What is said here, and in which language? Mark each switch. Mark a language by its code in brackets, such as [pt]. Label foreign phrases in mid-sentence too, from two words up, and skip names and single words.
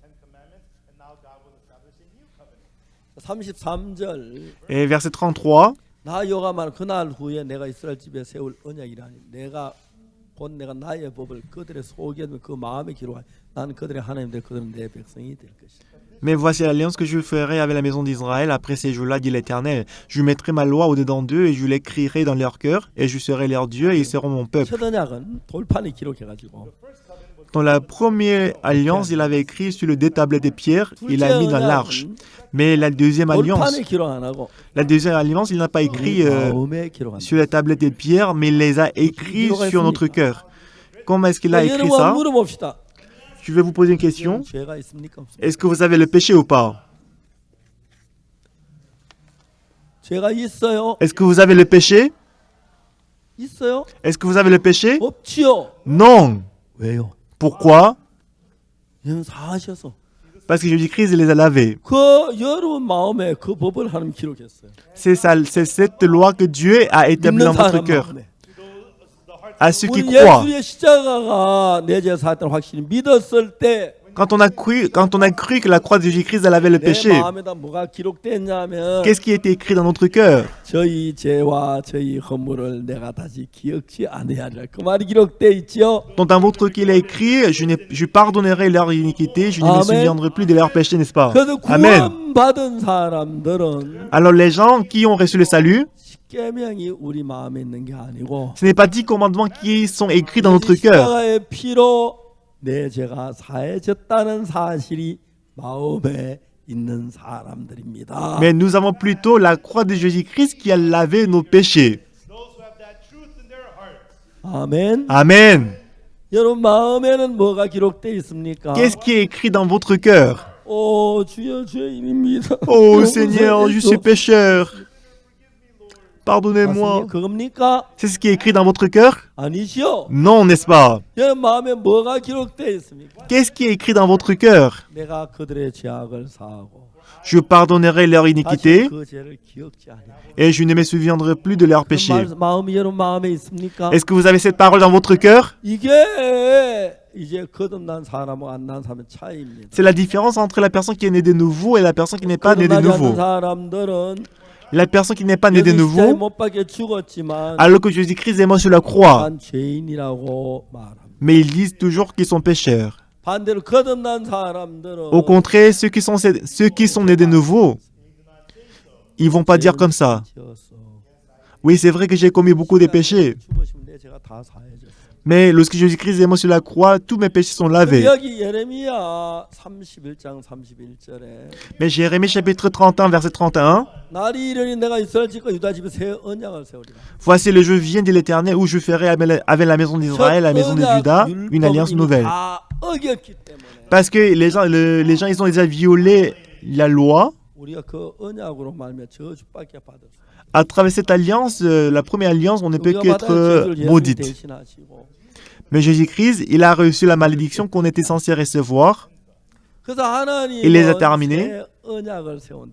[ko] 33절 [fr] Et verset 33. [ko] 나 여호와만 그날 후에 내가 이스라엘 집에 세울 언약이라니 내가 곧 내가 나의 법을 그들의 속에 그 마음에 기록하여 나는 그들의 하나님 될 그들은 내 백성이 될 것이다. [fr] Mais voici l'alliance que je ferai avec la maison d'Israël après ces jours-là, dit l'Éternel. Je mettrai ma loi au-dedans d'eux et je l'écrirai dans leur cœur et je serai leur Dieu et ils seront mon peuple. [ko] 첫 언약은 돌판에 기록해가지고 [fr] Dans la première alliance, il avait écrit sur le deux tablettes de pierre, il [ko] 둘째 [fr] l'a mis dans l'arche. [ko] 언약은 [fr] Mais la deuxième alliance, [ko] 돌판에 기록 안 하고 [fr] il n'a pas écrit [ko] 마음에 기록한다. [fr] sur la tablette de pierre, mais il les a écrits sur notre cœur. Comment est-ce qu'il a écrit [ko] 여러분 [fr] ça? [ko] 물어봅시다. [fr] Je vais vous poser une question. [ko] 죄가 있습니까? 없습니까? [fr] Est-ce que vous avez le péché ou pas? [ko] 죄가 있어요? [fr] Est-ce que vous avez le péché? [ko] 있어요? [fr] Est-ce que vous avez le péché? [ko] 없지요. [fr] Non. [ko] 왜요? [fr] Pourquoi? [ko] 이는 사하셔서 [fr] Parce que Jésus-Christ les a lavés. [ko] 그 여러분 마음에 그 법을 하나님 기록했어요. [fr] C'est cette loi que Dieu a établie [ko] 믿는 [fr] dans votre [ko] 사람 [fr] cœur. [ko] 마음에. [fr] À ceux qui [ko] 우리 [fr] croient. [ko] 예수의 십자가가 내 죄 사했다는 확신이 믿었을 때 [fr] Quand on a cru que la croix de Jésus-Christ a lavé le [ko] 내 [fr] péché, [ko] 마음에다 뭐가 기록됐냐면 [fr] qu'est-ce qui était écrit dans notre cœur? [ko] 저희 죄와 저희 허물을 내가 다시 기억지 않아야 하리라. 그 말이 기록돼 있죠. [fr] Donc dans votre cœur, il est écrit, je pardonnerai leur iniquité, je ne me Amen. souviendrai plus de leurs péchés, n'est-ce pas? [ko] 그래서 Amen. 구원받은 사람들은 [fr] Alors les gens qui ont reçu le salut, [ko] 십계명이 우리 마음에 있는 게 아니고 [fr] ce n'est pas 10 commandements qui sont écrits dans notre cœur. [ko] 십자가의 피로 내 죄가 사해졌다는 사실이 마음에 있는 사람들입니다. [fr] Mais nous avons plutôt la croix de Jésus-Christ qui a lavé nos péchés. [ko] 아멘. [fr] Amen. [ko] 여러분 마음에는 뭐가 기록되어 있습니까? [fr] Qu'est-ce qui est écrit dans votre cœur? [ko] 오 주여 죄인입니다. [fr] Oh Seigneur, je suis pécheur. Pardonnez-moi. [ko] 그겁니까? [fr] C'est ce qui est écrit dans votre cœur? [ko] 아니죠. [fr] Non, n'est-ce pas? [ko] 여러분 마음에 뭐가 기록되어 있습니까? [fr] Qu'est-ce qui est écrit dans votre cœur? [ko] 내가 그들의 죄악을 사하고 [fr] Je pardonnerai leur [ko] 다시 [fr] iniquité [ko] 그 죄를 기억지 않아. [fr] et je ne me souviendrai plus de leurs péchés. [ko] 마음이 여러분 마음에 있습니까? [fr] Est-ce que vous avez cette parole dans votre cœur? [ko] 이게 이제 거듭난 사람하고 안 난 사람의 차이입니다. [fr] C'est la différence entre la personne qui est née de nouveau et la personne qui n'est pas née de [ko] 거듭나지 않는 [fr] nouveau. [ko] 사람들은 [fr] La personne qui n'est pas née de [ko] 예수 십자가에 [fr] nouveau, [ko] 못 박혀 죽었지만 [fr] alors que Jésus-Christ est mort sur la croix, [ko] 난 죄인이라고 말합니다. [fr] mais ils disent toujours qu'ils sont pécheurs. [ko] 반대로 거듭난 사람들은 [fr] Au contraire, ceux qui sont nés de nouveau, ils vont pas dire comme ça. [ko] 지었어. [fr] Oui, c'est vrai que j'ai commis beaucoup de péchés, [ko] 죽으시면 내 죄가 다 사해졌어. [fr] mais lorsque Jésus-Christ est mort sur la croix, tous mes péchés sont lavés. [ko] 여기 예레미야 31장 31절에 [fr] Mais Jérémie chapitre 31, verset 31, [ko] 날이 이르니 내가 이스라엘 집과 유다 집에 새 언약을 세우리라. [fr] voici le jour vient de l'Éternel où je ferai avec la maison d'Israël, la maison de Juda, une alliance nouvelle. [ko] 다 어겼기 때문에 [fr] Parce que les gens, ils ont déjà violé la loi. [ko] 우리가 그 언약으로 말며 저주밖에 받았어. [fr] À travers cette alliance, la première alliance, on ne peut [ko] 우리가 [fr] qu'être [ko] 받아야 죄를 예수님이 [fr] maudite. [ko] 대신하시고. [fr] Mais Jésus-Christ, il a reçu la malédiction qu'on était censé recevoir. [ko] 그래서 하나님은 [fr] Il les a terminés. [ko] 새 언약을 세운다.